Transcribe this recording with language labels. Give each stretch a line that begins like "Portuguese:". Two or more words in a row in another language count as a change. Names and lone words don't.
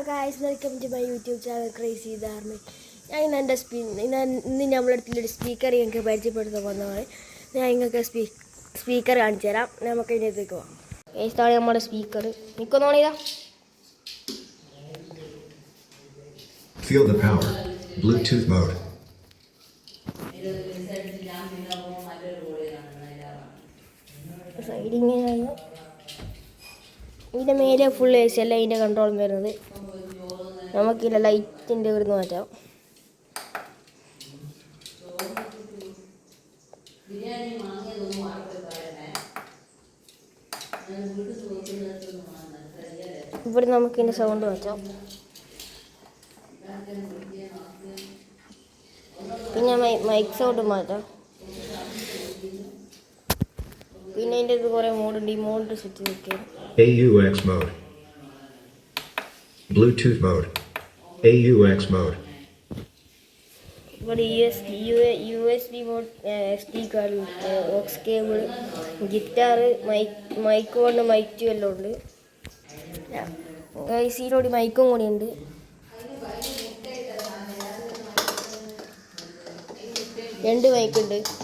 English: guys, welcome to my YouTube channel Crazy the Army.
Malayalam: ഞാൻ ഇന്ന് നമ്മളടുത്തൊരു സ്പീക്കർ ഞങ്ങൾക്ക് പരിചയപ്പെടുത്താൻ വന്നതാണ്. ഞാൻ നിങ്ങൾക്ക് സ്പീക്കർ കാണിച്ചു തരാം. നമുക്ക് ഇതിനകത്തേക്ക് പോകാം. ഇതാണ് നമ്മുടെ സ്പീക്കർ. നിൽക്കുന്നോണിതാ.
English: Feel the power. Bluetooth mode.
Malayalam: സൈഡിങ്ങനെയാണ്. ഇതിൻ്റെ മേലെ
English: full AC
Malayalam: അല്ല ഇതിൻ്റെ കൺട്രോൾ വരുന്നത്. നമുക്കിതിൻ്റെ ലൈറ്റിൻ്റെ ഒരു മാറ്റാം. ഇവിടെ നമുക്കിതിൻ്റെ സൗണ്ട് മാറ്റാം. പിന്നെ
English: mic sound
Malayalam: മാറ്റാം. പിന്നെ അതിൻ്റെ ഇത് കുറേ മോഡുണ്ട്. ഈ
English: mode set
Malayalam: ചെയ്ത്
English: AUX mode. Bluetooth mode. AUX mode.
Malayalam: ഇവിടെ
English: USB mode, SD card, aux cable, guitar, mic
Malayalam: കൊണ്ട് മൈക്ക് എല്ലാം ഉണ്ട്. ഇതിലൂടെ മൈക്കും കൂടി ഉണ്ട്. രണ്ട് മൈക്കുണ്ട്.